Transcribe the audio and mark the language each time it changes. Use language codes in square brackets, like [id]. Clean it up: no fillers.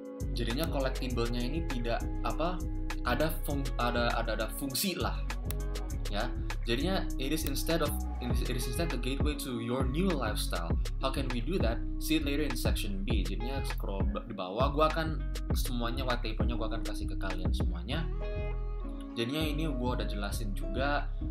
[id] Jadinya collectible-nya ini tidak ada fungsi lah ya. [en] Jadinya it is instead the gateway to your new lifestyle. How can we do that? See it later in section B. [id] Jadinya scroll di bawah, gua akan semuanya white paper-nya gua akan kasih ke kalian semuanya. Jadinya ini gua udah jelasin juga.